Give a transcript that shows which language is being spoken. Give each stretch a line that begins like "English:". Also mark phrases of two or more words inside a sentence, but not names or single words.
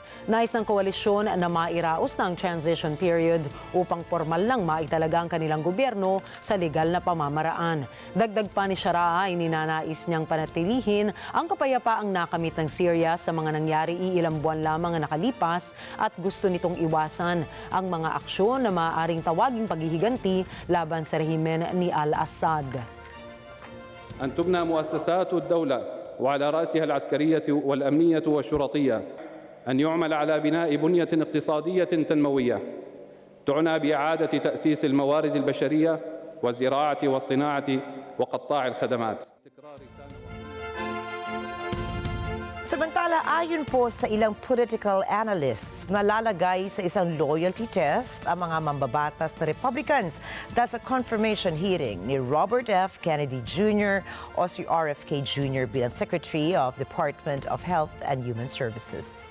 Filipino: Nais ng koalisyon na mairaos ng
English: transition period
Filipino: upang formal lang maitalaga ang kanilang gobyerno sa legal na pamamaraan. Dagdag pa ni Sharaa ay ninanais niyang panatilihin ang kapayapaang nakamit ng Syria sa mga nangyari ilang buwan lamang ang nakalipas at gusto nitong iwasan ang mga aksyon na maaaring tawaging paghihiganti laban sa rehimen ni al-Assad.
Arabic: أن تبنى مؤسسات الدولة وعلى رأسها العسكرية والأمنية والشرطية. أن يعمل على بناء بنية اقتصادية تنموية تعنى بإعادة تأسيس الموارد البشرية والزراعة والصناعة وقطاع الخدمات.
Filipino: Samantala, ayon po sa ilang
English: political analysts,
Filipino: nalalagay sa isang
English: loyalty test
Filipino: ang mga mambabatas na Republicans dahil sa
English: confirmation hearing
Filipino: ni Robert F.
English: Kennedy Jr.
Filipino: o si
English: RFK Jr. bilang Secretary of Department of Health and Human Services.